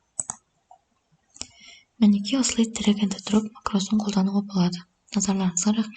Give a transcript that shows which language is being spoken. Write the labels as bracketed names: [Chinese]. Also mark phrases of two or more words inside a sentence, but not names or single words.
[Kazakh] Мінекей осылай [English] drag and drop [Kazakh] макросын қолдануға болады. Назарларыңызға рахмет.